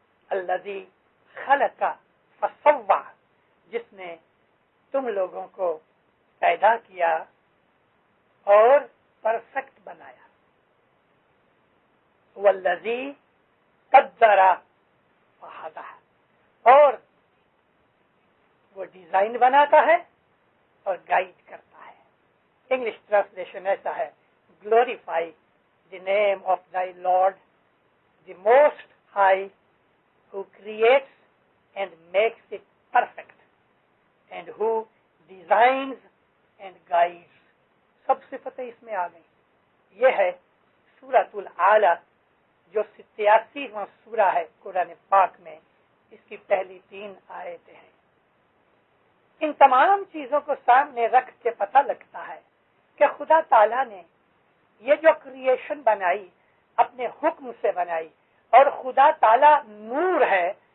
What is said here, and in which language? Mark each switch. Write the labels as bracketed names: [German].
[Arabic] الذی خلق فسوی، [Urdu] جس نے تم لوگوں کو پیدا کیا اور پرفیکٹ بنایا. [Arabic] والذی قدر فہدی، [Urdu] اور وہ ڈیزائن بناتا ہے اور گائیڈ کرتا ہے. انگلش ٹرانسلیشن ایسا ہے، [English] Glorify the name of thy Lord, the most high, who creates and makes it perfect, and who designs and guides. [Urdu] سب صفتیں اس میں آ گئی. یہ ہے سورۃ الاعلی، جو 87واں سورہ ہے قرآن پاک میں. اس کی پہلی 3 آیتیں ہیں. ان تمام چیزوں کو سامنے رکھ کے پتہ لگتا ہے کہ خدا تعالیٰ نے یہ جو کریشن بنائی اپنے حکم سے بنائی، اور خدا تعالیٰ نور ہے.